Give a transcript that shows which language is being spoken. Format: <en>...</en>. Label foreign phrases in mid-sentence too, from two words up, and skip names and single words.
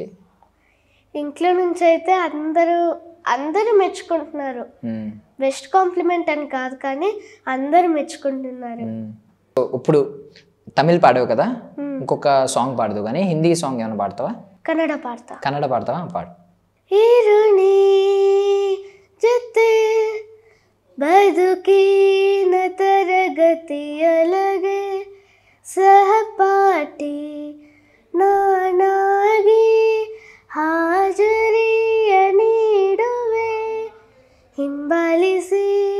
<te>ఇంట్లో నుంచి అయితే అందరూ మెచ్చుకుంటున్నారు.</te> <en>best compliment</en> <te>అని కాదు, కానీ అందరూ మెచ్చుకుంటున్నారు. ఇప్పుడు తమిళ్ పాడావు కదా, ఇంకొక సాంగ్ పాడదు కానీ</te> <en>Hindi song</en> <te>ఏమైనా పాడతావా? కన్నడ పాడతా. కన్నడ పాడతావా? పాడు.</te> <kn>ಇರುಣಿ ಜೊತೆ ಬದುಕಿನ ತರಗತಿಯೊಳಗೆ ಸಹಪಾಠಿ ನಾನಾಗಿ ಹಾಜರಿಯ ನೀಡುವೆ, ಹಿಂಬಾಲಿಸಿ</kn>